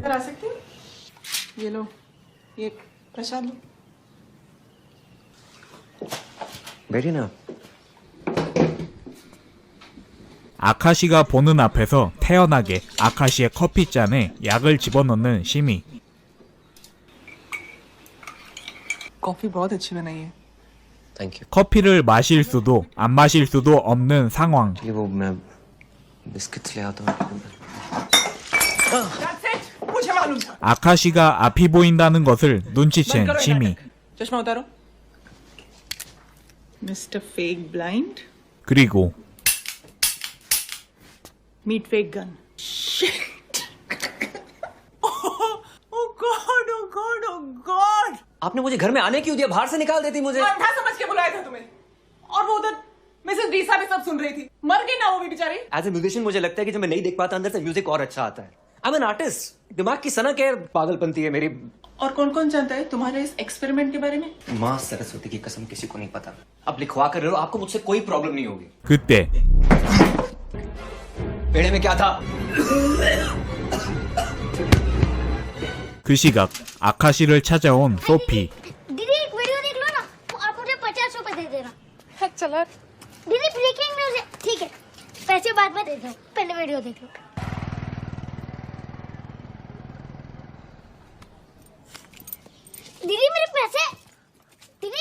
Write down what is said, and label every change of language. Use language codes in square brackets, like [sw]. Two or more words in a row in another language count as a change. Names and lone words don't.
[hi] आ सकते हैं? ये लो, ये प्रसाद लो। बैठिए ना। [ko] 아카시가 보는 앞에서 태연하게 아카시의 커피잔에 약을 집어넣는 시미. [hi] कॉफी बहुत अच्छी बनाई है। [en] thank you. [ko] 커피를 마실 수도 안 마실 수도 없는 상황. [hi] ये वो मैं बिस्किट्स ले आता हूँ। मुझे मालूम था। [ko] 아카시가 앞이 보인다는 것을 눈치챈 시미. [hi] चश्मा उतारो। [en] Mister fake blind, [ko] 그리고 [en] Meet fake gun. Shit. Oh God, oh God, oh God! [hi] आपने मुझे घर में आने क्यों दिया? बाहर से निकाल देती मुझे। अंधा समझ के बुलाया था तुम्हें, और वो उधर मिसेस डीसा भी सब सुन रही थी। मर गई ना वो भी बेचारी। [en] as a musician [hi] मुझे लगता है कि जब मैं नहीं देख पाता अंदर से म्यूजिक और अच्छा आता है। [en] I am an artist. [hi] दिमाग की सनक है, पागलपंती है मेरी। और कौन कौन जानता है तुम्हारे इस एक्सपेरिमेंट के बारे में? माँ सरस्वती की कसम किसी को नहीं पता। अब लिखवा कर रहे हो, आपको मुझसे कोई प्रॉब्लम नहीं होगी। [ko] 그때 [hi] पेड़े में क्या था? [ko] 그 시각 아카시를 찾아온 소피. [hi] दीदी एक वीडियो देख लो ना, वो आप मुझे 50 रुपए दे देना। चला दीदी [en] breaking news [hi] है, ठीक है, पैसे बाद में दे दो, पहले वीडियो देख लो। दीदी मेरे पैसे, दीदी।